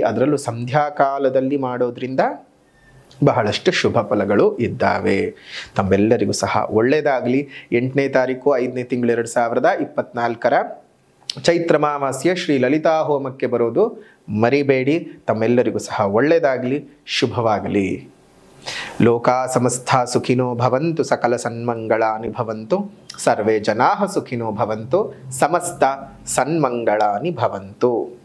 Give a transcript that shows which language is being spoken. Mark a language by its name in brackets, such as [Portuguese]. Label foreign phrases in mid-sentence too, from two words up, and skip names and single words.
[Kannada] ಅದರಲ್ಲೂ ಸಂಧ್ಯಾಕಾಲದಲ್ಲಿ ಮಾಡೋದ್ರಿಂದ ಬಹಳಷ್ಟು ಶುಭ ಫಲಗಳು ಇದ್ದಾವೆ. ತಮ್ಮೆಲ್ಲರಿಗೂ ಸಹ ಒಳ್ಳೆಯದಾಗಲಿ. 8ನೇ ತಾರೀಕು 5ನೇ ತಿಂಗಳು 2024 ಚೈತ್ರ ಅಮಾವಾಸ್ಯೆ ಶ್ರೀ ಲಲಿತಾ ಹೋಮಕ್ಕೆ ಬರೋದು ಮರಿಬೇಡಿ. ತಮ್ಮೆಲ್ಲರಿಗೂ ಸಹ ಒಳ್ಳೆಯದಾಗಲಿ, ಶುಭವಾಗಲಿ. [Sanskrit] ಲೋಕಾ ಸಮಸ್ತ ಸುಖಿನೋ ಭವಂತು, ಸಕಲ ಸನ್ಮಂಗಳಾನಿ ಭವಂತು, ಸರ್ವೇ ಜನಾಃ ಸುಖಿನೋ ಭವಂತು, ಸಮಸ್ತ ಸನ್ಮಂಗಳಾನಿ ಭವಂತು.